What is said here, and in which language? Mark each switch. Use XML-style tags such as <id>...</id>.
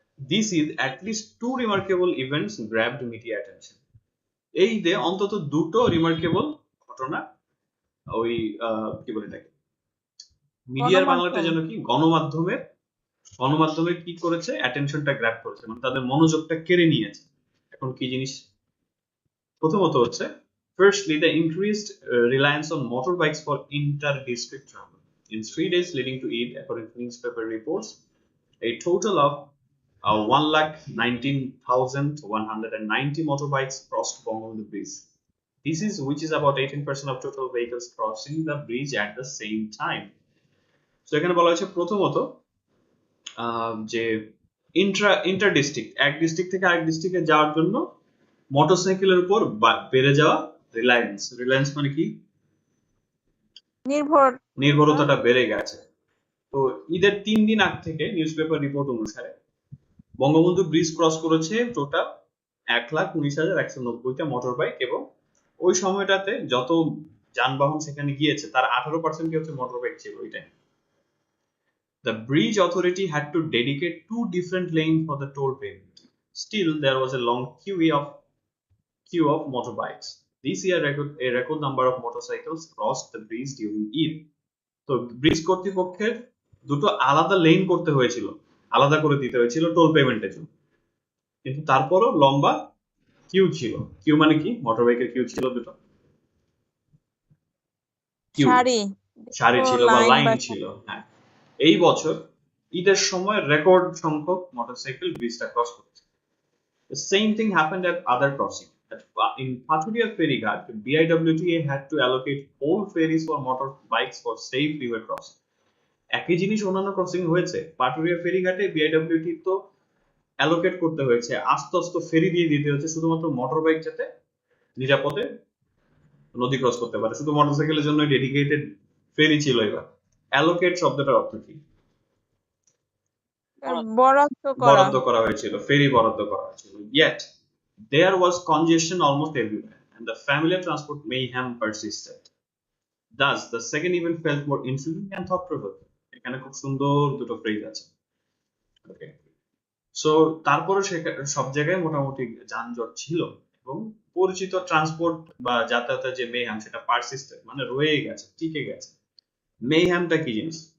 <en>This is at least two remarkable events grabbed media attention.</en> <bn>এই যে অন্তত দুটো রিমার্কেবল ঘটনা ওই কি বলে এটাকে, মিডিয়ার বাংলাতে গণমাধ্যম। যেন কি, গণমাধ্যমের কি করেছে, অ্যাটেনশনটা গ্র্যাব করেছে, মানে তাদের মনোযোগটা কেড়ে নিয়েছে। এখন কি জিনিস? প্রথমত হচ্ছে,</bn> <en>firstly the increased reliance on motorbikes for inter-district travel. In 3 days leading to Eid, according to newspaper reports, a total of 1,19,190 motorbikes crossed Bangladesh Bridge. This is which is about 18% of total vehicles crossing the bridge at the same time.</en> <bn>So এখানে বলা হয়েছে প্রথমত যে inter district, এক district থেকে আরেক ডিস্ট্রিক্টে যাওয়ার জন্য মোটরসাইকেলের উপর বেড়ে যাওয়া রিলায়েন্স মানে কি, নির্ভরতাটা বেড়ে গেছে। তো ঈদের 3 দিন আগ থেকে নিউজ পেপার রিপোর্ট অনুসারে বঙ্গবন্ধু ব্রিজ ক্রস করেছে টোটাল 1,19,190টা মোটর বাইক, এবং ওই সময়টাতে যত যানবাহন সেখানে গিয়েছে তার 18% হচ্ছে মোটর বাইক ছিল ওই time.</bn> <en>The bridge authority had to dedicate 2 different lanes for the toll payment. Still, there was a long queue of motorbikes. This year, a record number of motorcycles crossed the bridge during Eid.</en> <bn>তো bridge কর্তৃপক্ষের দুটো আলাদা lane করতে হয়েছিল, আলাদা করে দিতে হয়েছিল টোল পেমেন্টের জন্য, কিন্তু তারপরও লম্বা কিউ ছিল। কিউ মানে কি? মোটরবাইকের কিউ ছিল দুটো, কিউ সারি ছিল বা লাইন ছিল। হ্যাঁ, এই বছর ঈদের সময় রেকর্ড সংখ্যক মোটরসাইকেল ব্রিজটা ক্রস করেছে।</bn> <en>The same thing happened at other crossing. In Prottoy ferryghat, BIWTA had to allocate whole ferries for motorbikes for safe river crossing.</en> <bn>একই জিনিস অন্যান্য ক্রসিং হয়েছে। পাটুরিয়া ফেরিঘাটে বিআইডব্লিউটি তো অ্যালোকেট করতে হয়েছে, আস্তে আস্তে ফেরি দিয়ে দিতে হচ্ছে শুধুমাত্র মোটরবাইক যাতে নিরাপদে নদী ক্রস করতে পারে। শুধু মোটরসাইকেলের জন্য ডেডিকেটেড ফেরি ছিল। এবার অ্যালোকেট শব্দটার অর্থ কি? বরাদ্দ করা হয়েছিল, ফেরি বরাদ্দ করা হয়েছিল।</bn> <en>Yet there was congestion almost everywhere and the familiar transport mayhem persisted. Thus the second event felt more intriguing and thought provoking.</en> <bn>এখানে খুব সুন্দর দুটো ফ্রেজ আছে। ওকে, সো তারপরে সব জায়গায় মোটামুটি যানজট ছিল, এবং পরিচিত ট্রান্সপোর্ট বা যাতায়াতের যে মেহ্যাম সেটা পারসিস্টেড, মানে রয়ে গেছে, টিকে গেছে। মেহ্যামটা কি জিনিস?</bn>